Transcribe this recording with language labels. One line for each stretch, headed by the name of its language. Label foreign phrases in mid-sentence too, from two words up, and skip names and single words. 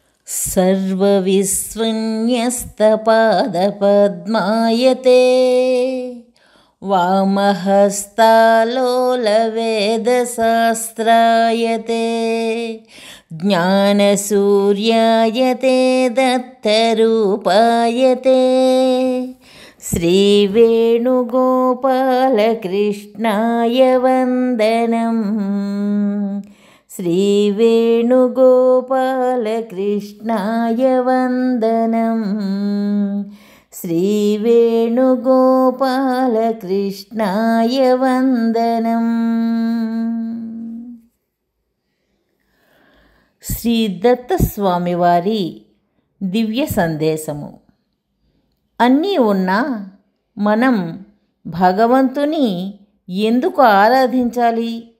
Sanskrit: सर्वविस्वन्यस्तपादपद्मायते वामहस्तालोलवेदशास्त्रायते ज्ञानसूर्यायते दत्तरूपायते श्रीवेणुगोपालकृष्णाय वन्दनम् श्रीवेणुगोपालकृष्णाय वन्दनम् श्रीवेणुगोपालकृष्णाय वन्दनम्।
Telugu: శ్రీ దత్తస్వామి వారి దివ్య సందేశము. అన్నీ ఉన్నా మనం భగవంతుని ఎందుకు ఆరాధించాలి?